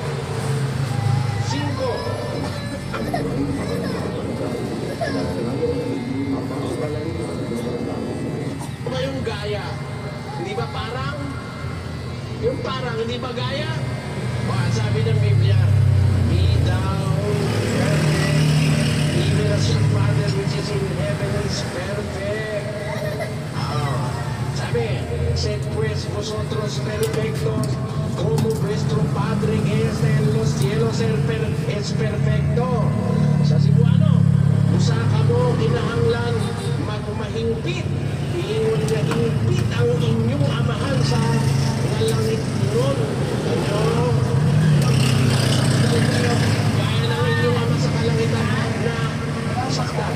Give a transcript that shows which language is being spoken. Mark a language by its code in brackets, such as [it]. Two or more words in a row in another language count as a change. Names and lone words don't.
[tl] 5. Ano yung gaya? Hindi ba parang? Yung parang, hindi ba gaya? O, sabi ng Biblia, [en] Be thou perfect, even as your Father which is in heaven is perfect. [tl] Sabi, [es] sed pues vosotros perfectos, como vuestro Padre que está en los cielos es perfecto. [ceb] Sa Cebuano, usa ka mo kinahanglan magmahingpit, iingon nga hingpit ang inyong amahan sa langit nun. [tl] Ano? Gaya ng inyong ama sa kalangitan na saktan.